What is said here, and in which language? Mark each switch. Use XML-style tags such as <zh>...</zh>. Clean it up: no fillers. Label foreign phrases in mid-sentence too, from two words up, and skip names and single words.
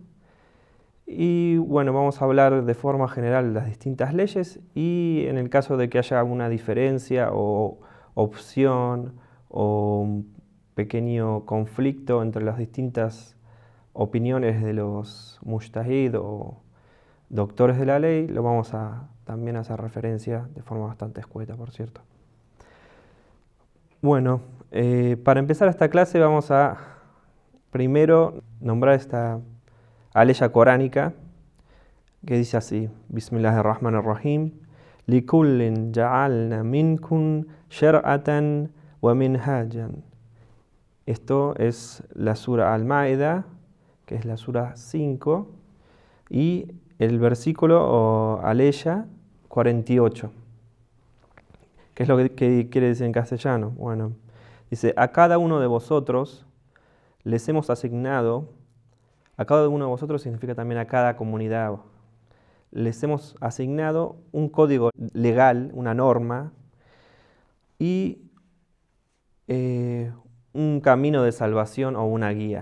<es>Y bueno, vamos a hablar de forma general de las distintas leyes y en el caso de que haya alguna diferencia o opción o un pequeño conflicto entre las distintas opiniones de los mujtahid o doctores de la ley, lo vamos a también hacer referencia de forma bastante escueta, por cierto. Bueno, para empezar esta clase vamos a primero nombrar esta aleya coránica que dice así:</es> <ar>بسم الله الرحمن الرحيم، لكل جعلنا منكم شرعة ومنهاجا.</ar> <es>Esto es la sura Al-Maida, que es la sura 5, y el versículo o aleya 48. ¿Qué es lo que quiere decir en castellano? Bueno, dice: a cada uno de vosotros les hemos asignado, a cada uno de vosotros significa también a cada comunidad, les hemos asignado un código legal, una norma, y un camino de salvación o una guía.</es>